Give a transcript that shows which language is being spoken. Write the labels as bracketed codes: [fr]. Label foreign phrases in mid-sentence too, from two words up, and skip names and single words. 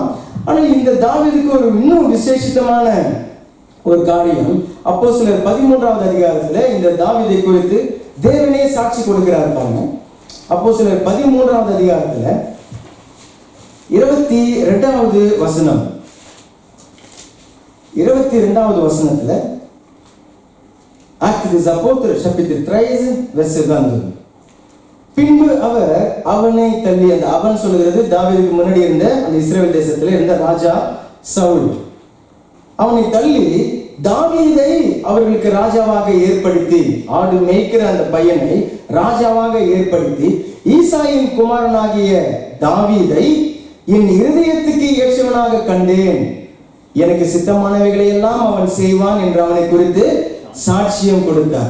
[ta] ஆனால் இந்த தாவீதுக்கு ஒரு இன்னும் விசேஷித்தமான ஒரு காரியம், அப்போஸ்தலர் 13வது அதிகாரத்துல இந்த தாவீதை குறித்து தேவனே சாட்சி கொடுக்கிறார் பாருங்க. அப்போஸ்தலர் 13வது அதிகாரத்துல 22வது வசனம், 22வது வசனத்துல [fr] Actes des Apôtres chapitre 13 verset 22. [ta] பின்பு அவர் அவனை தள்ளி, அந்த அவன் சொல்லுகிறது தாவீதுக்கு முன்னாடி இருந்த அந்த இஸ்ரவேல் தேசத்துல இருந்த ராஜா சவுல், அவனை தள்ளி தாவீதை அவர்களுக்கு ராஜாவாக ஏற்படுத்தி, ஆடு மேய்க்கிற அந்த பையனை ராஜாவாக ஏற்படுத்தி, ஈசாயின் குமாரனாகிய தாவீதை என் இருதயத்துக்கு ஏற்றவனாக கண்டேன், எனக்கு சித்தமானவைகளை எல்லாம் அவன் செய்வான் என்று அவனை குறித்து சாட்சியம் கொடுத்தார்.